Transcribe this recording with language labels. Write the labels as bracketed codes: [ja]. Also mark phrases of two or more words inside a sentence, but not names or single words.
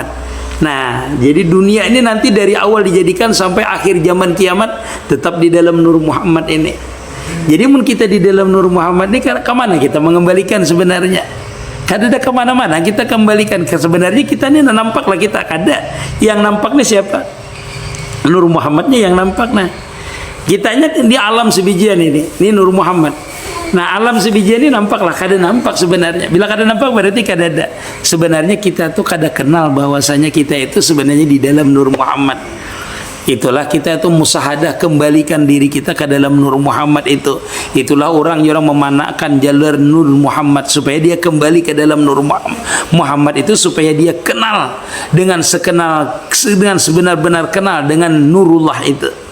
[id] Nah, jadi dunia ini nanti dari awal dijadikan sampai akhir zaman kiamat tetap di dalam Nur Muhammad ini. [bjn] Jadi mun kita di dalam Nur Muhammad ini kemana kita mengembalikan sebenarnya? Kada kemana-mana, kita kembalikan ke sebenarnya kita ini nampaklah kita kada. Yang nampaknya siapa? Nur Muhammadnya yang nampak. Nah, kitanya di alam sebijian ini Nur Muhammad. Nah, alam sebijian ini nampaklah, kada nampak sebenarnya. Bila kada nampak berarti kada ada. Sebenarnya kita tuh kada kenal bahwasanya kita itu sebenarnya di dalam Nur Muhammad. [id] Itulah kita itu musahadah, kembalikan diri kita ke dalam Nur Muhammad itu. Itulah orang yang memanakkan jalur Nur Muhammad supaya dia kembali ke dalam Nur Muhammad itu, supaya dia kenal dengan sebenar-benar kenal dengan Nurullah itu.